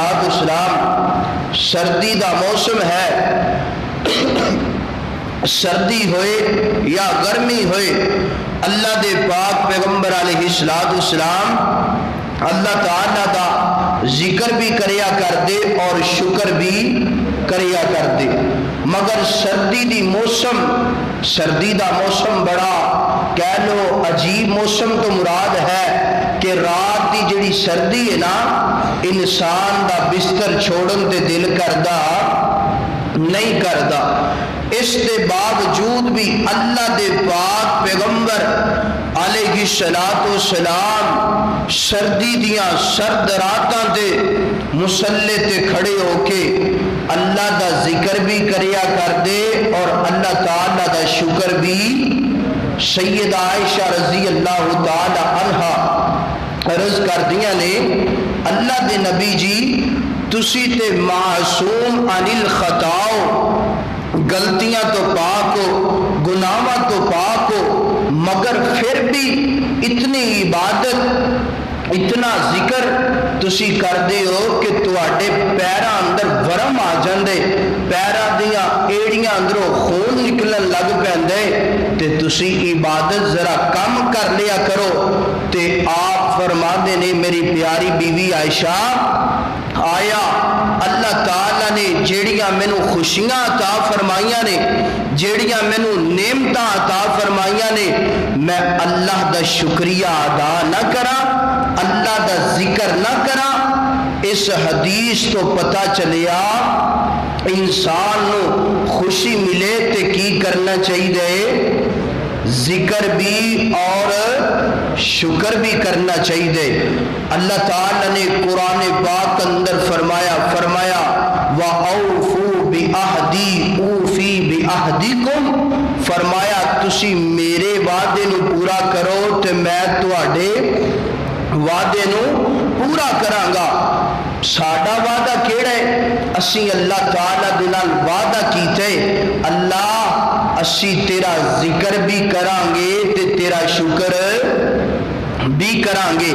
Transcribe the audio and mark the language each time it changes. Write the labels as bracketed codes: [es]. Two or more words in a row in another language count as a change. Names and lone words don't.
[pa] السلام سردی دا موسم ہے، سردی ہوئے یا گرمی ہوئے اللہ دے پاک پیغمبر [ar] علیہ السلام [pa] اللہ تعالیٰ دا ذکر بھی کریا کر دے اور شکر بھی کریا کر دے. مگر سردی دی موسم، سردی دا موسم بڑا کہہ لو عجیب موسم تو مراد ہے کہ رات دی جڑی سردی ہے نا انسان دا بستر چھوڑن تے دل کردا نہیں کردا. اس دے باوجود بھی اللہ دے پاک پیغمبر [ar] علیہ السلام [pa] سردی دیاں سرد راتاں تے مصلے تے کھڑے ہو کے اللہ دا ذکر بھی کریا کر دے اور اللہ تعالیٰ دا شکر بھی. سیدہ عائشہ [ar] رضی اللہ تعالی عنہا [pa] عرض کر دیا نے اللہ دے نبی جی تسی [ar] تے معصوم عن الخطاؤ، [pa] غلطیاں تو پاک ہو، گناہاں تو پاک ہو، مگر پھر بھی اتنی عبادت، اتنا ذکر تسی کر دے ہو کہ تواڈے پیراں اندر ورم آ جاندے، پیراں دیاں ایڑیاں اندروں خون نکلن لگ پیندے تے تسی عبادت ذرا کم کر لیا کرو. تے آپ فرماندے نے میری پیاری بیوی عائشہ آیا اللہ تعالیٰ نے جیڑیاں مینوں خوشیاں عطا فرمائیاں نے، جیڑیاں مینوں نعمتاں عطا فرمائیاں نے، میں اللہ دا شکریہ ادا نہ کرا، اللہ دا ذکر نہ کرا. اس حدیث تو پتہ چلیا انسان نو خوشی ملے تے کی کرنا چاہیے؟ ذکر بھی اور شکر بھی کرنا چاہیے۔ اللہ تعالیٰ نے قرآن پاک اندر فرمایا [ar] وَأَوْفُوا بِعَهْدِي أُوفِ بِعَهْدِكُمْ، [pa] فرمایا تسی میرے وعدے نو پورا کرو تے میں تواڈے وعدے نو پورا کراں گا۔ ساڈا وعدہ کیڑا ہے؟ اسی اللہ تعالیٰ دے نال وعدہ کیتا ہے، اللہ اسی تیرا ذکر بھی کران گے تے تیرا شکر بھی کران گے۔